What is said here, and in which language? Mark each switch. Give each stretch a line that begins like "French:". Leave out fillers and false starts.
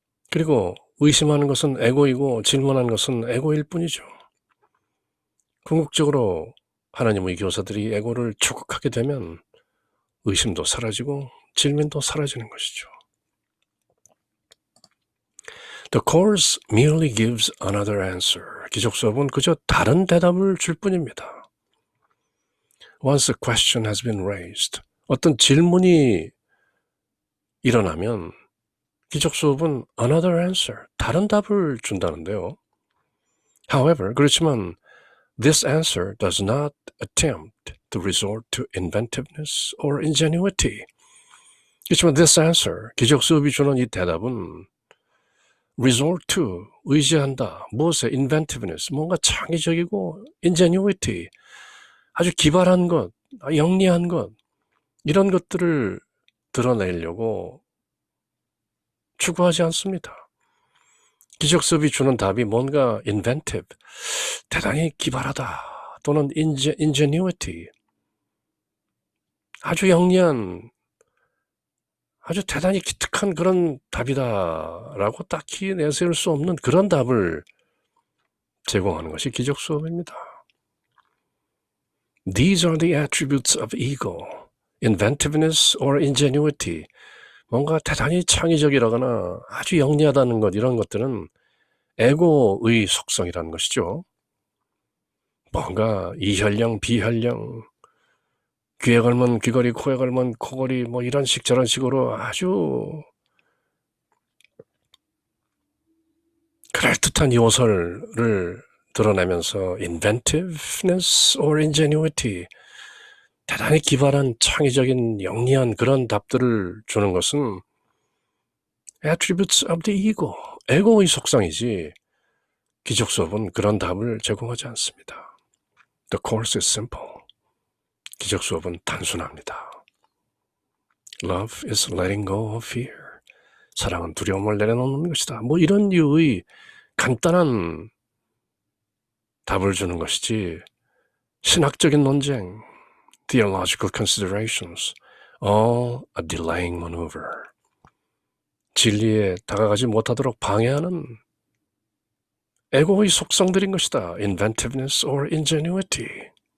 Korean: 그리고 의심하는 것은 에고이고 질문하는 것은 에고일 뿐이죠. 궁극적으로 하나님의 교사들이 에고를 추격하게 되면 의심도 사라지고 질문도 사라지는 것이죠.
English: The course merely gives another answer.
Korean: 기적 수업은 그저 다른 대답을 줄 뿐입니다.
English: Once a question has been raised,
Korean: 어떤 질문이 일어나면 기적 수업은
English: another answer,
Korean: 다른 답을 준다는데요.
English: However,
Korean: 그렇지만
English: this answer does not attempt to resort to inventiveness or ingenuity.
Korean: 그렇지만
English: this answer,
Korean: 기적 수업이 주는 이 대답은
English: resort to,
Korean: 의지한다. 무엇에? inventiveness, 뭔가 창의적이고 ingenuity, 아주 기발한 것, 영리한 것, 이런 것들을 드러내려고 추구하지 않습니다. 기적 수업이 주는 답이 뭔가 inventive, 대단히 기발하다, 또는 ingenuity, 아주 영리한, 아주 대단히 기특한 그런 답이다라고 딱히 내세울 수 없는 그런 답을 제공하는 것이 기적 수업입니다.
English: These are the attributes of ego, inventiveness or ingenuity.
Korean: 뭔가 대단히 창의적이라거나 아주 영리하다는 것, 이런 것들은 에고의 속성이라는 것이죠. 뭔가 이혈령, 비혈령, 귀에 걸면 귀걸이, 코에 걸면 코걸이, 뭐 이런 식 저런 식으로 아주 그럴듯한 요소를 드러내면서
English: inventiveness or ingenuity,
Korean: 대단히 기발한 창의적인 영리한 그런 답들을 주는 것은
English: attributes of the ego,
Korean: 에고의 속성이지 기적 수업은 그런 답을 제공하지 않습니다.
English: The course is simple.
Korean: 기적 수업은 단순합니다.
English: Love is letting go of fear.
Korean: 사랑은 두려움을 내려놓는 것이다. 뭐 이런 류의 간단한 답을 주는 것이지 신학적인 논쟁,
English: theological considerations, all a delaying maneuver.
Korean: 진리에 다가가지 못하도록 방해하는 에고의 속성들인 것이다.
English: inventiveness or ingenuity.